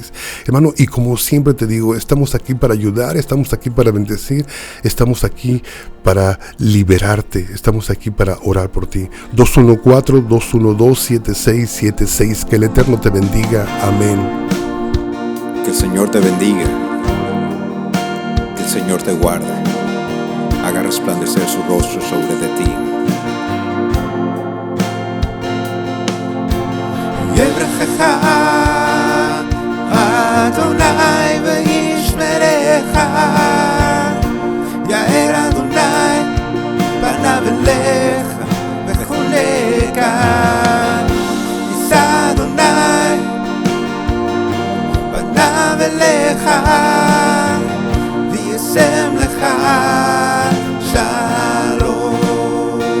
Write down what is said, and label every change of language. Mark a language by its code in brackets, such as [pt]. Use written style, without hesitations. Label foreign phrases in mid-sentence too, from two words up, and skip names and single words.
[es] Hermano, y como siempre te digo, estamos aquí para ayudar, estamos aquí para bendecir, estamos aquí para liberarte, estamos aquí para orar por ti. 214-212-7676. Que el Eterno te bendiga. Amén. Que el Señor te bendiga, que el Señor te guarde, haga resplandecer su rostro sobre de ti. [he] יברכך אדוני וישמרך, יאר אדוני פניו אליך וחונקה, יישא אדוני פניו אליך וישם לך שלום.